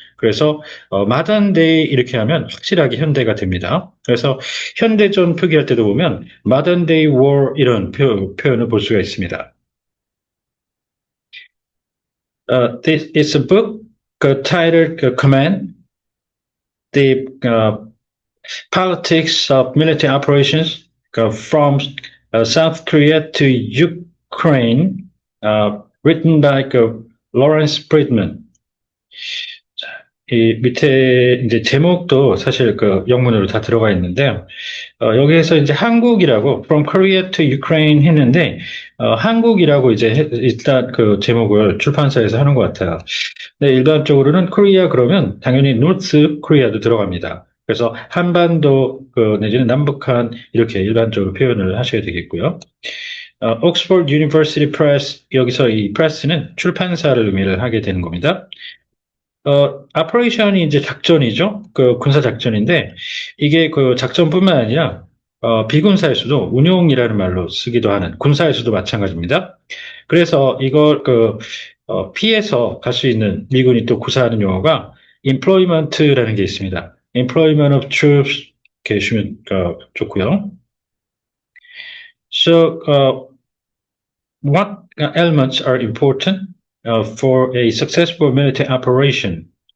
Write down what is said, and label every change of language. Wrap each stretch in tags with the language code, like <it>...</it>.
<ko>그래서,</ko> <en>modern day</en> <ko>이렇게 하면 확실하게 현대가 됩니다. 그래서 현대전 표기할 때도 보면</ko> <en>modern day war</en> <ko>이런 표현을 볼 수가 있습니다.</ko> <en>This is a book titled Command, the Politics of Military Operations from South Korea to Ukraine, written by Lawrence Friedman.</en> <ko>이 밑에 이제 제목도 사실 영문으로 다 들어가 있는데요. 여기에서 이제 한국이라고</ko> <en>from Korea to Ukraine</en> <ko>했는데 한국이라고 이제 일단 제목을 출판사에서 하는 것 같아요. 네, 일반적으로는 코리아 그러면 당연히 노스 코리아도 들어갑니다. 그래서 한반도 내지는 남북한 이렇게 일반적으로 표현을 하셔야 되겠고요. 옥스퍼드 유니버시티 프레스 여기서 이 프레스는 출판사를 의미를 하게 되는 겁니다. 아퍼레이션이 이제 작전이죠. 군사 작전인데, 이게 작전뿐만 아니라, 비군사에서도 운용이라는 말로 쓰기도 하는, 군사에서도 마찬가지입니다. 그래서 이걸 피해서 갈 수 있는 미군이 또 구사하는 용어가 employment라는 게 있습니다.</ko> <en>employment of troops,</en> <ko>이렇게 해주시면 좋고요.</ko> <en>So, what elements are important for a successful military operation?</en>